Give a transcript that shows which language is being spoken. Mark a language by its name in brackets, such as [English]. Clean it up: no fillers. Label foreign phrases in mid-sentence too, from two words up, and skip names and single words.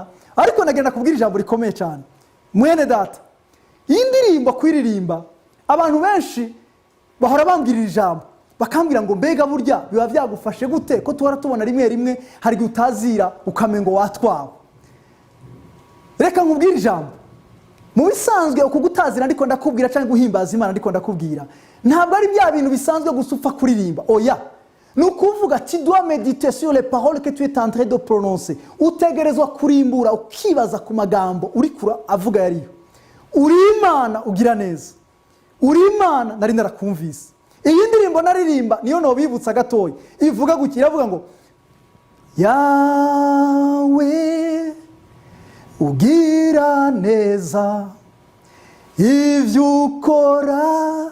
[Rundi] Ariko nagenda kubwira ijambo rikomeye cyane mwene data, iyi ndirimbo kwiririmba abantu benshi bahora bambwirira ijambo bakambwira ngo mbega burya biba byagufashe gute ko tuhora tubona rimwe rimwe hari gutazira ukamengo watwawe. Reka nkubwire ijambo, mu bisanzwe uko gutazira ndiko ndakubwira cyangwa guhimbaza Imana ndiko ndakubwira ntabwo ari bya bintu bisanzwe gusupfa kuririmba, oya, nukuvuga [French] tu dois méditer sur les paroles que tu es en train de prononcer. [Rundi] Utegerezwa kurimbura ukibaza ku magambo uri kura avuga yariyo. Uri Imana ugira neza, uri Imana nari narakumvise. Iyi ndirimbo naririmba niyo no bibutsa gatoyi, ivuga gukira, avuga ngo Yawe ugira neza, ivyo ukora